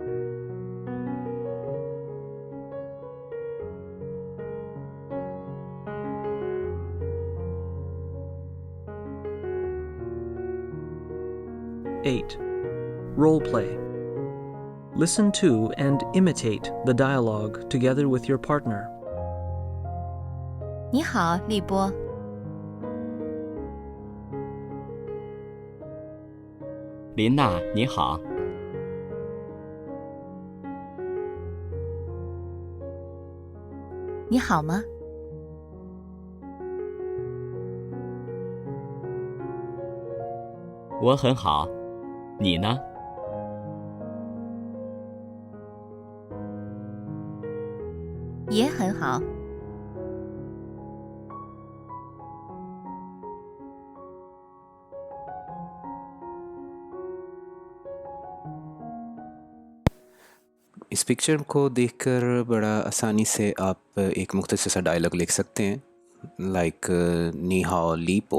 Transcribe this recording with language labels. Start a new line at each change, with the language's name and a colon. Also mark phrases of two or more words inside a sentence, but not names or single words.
English: 8. Role play. Listen to and imitate the dialogue together with your partner.
Chinese: 你好，立波。林娜，你好。你好吗？我很好，你呢？也很好。
Hindi: इस पिक्चर को देखकर बड़ा आसानी से आप एक मुख्तसर सा डायलॉग लिख सकते हैं, लाइक
Chinese: 你好
Hindi: लीपो।